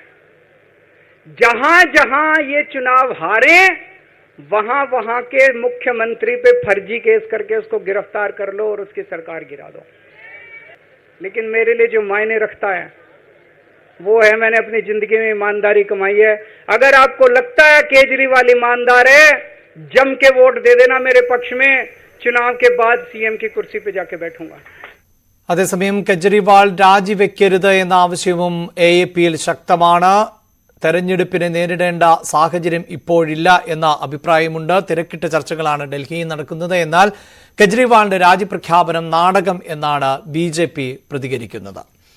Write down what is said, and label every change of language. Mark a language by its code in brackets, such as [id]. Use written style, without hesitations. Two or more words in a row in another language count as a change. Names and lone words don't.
[hi] जहां जहां ये चुनाव हारे वहां वहां के मुख्यमंत्री पे फर्जी केस करके उसको गिरफ्तार कर लो और उसकी सरकार गिरा दो। लेकिन मेरे लिए जो मायने रखता है वो है मैंने अपनी जिंदगी में ईमानदारी कमाई है। अगर आपको लगता है केजरीवाल ईमानदार है, जम के वोट दे देना मेरे पक्ष में। चुनाव के बाद सीएम की कुर्सी पे जाके बैठूंगा। [ml] അതേസമയം കെജ്രിവാൾ രാജിവെക്കരുത് എന്ന ആവശ്യവും AAPയിൽ ശക്തമാണ്. തെരഞ്ഞെടുപ്പിനെ നേരിടേണ്ട സാഹചര്യം ഇപ്പോഴില്ല എന്ന അഭിപ്രായമുണ്ട്. തിരക്കിട്ട ചർച്ചകളാണ് ഡൽഹിയിൽ നടക്കുന്നത്. എന്നാൽ കെജ്രിവാളിന്റെ രാജിപ്രഖ്യാപനം നാടകം എന്നാണ് BJP പ്രതികരിക്കുന്നത്.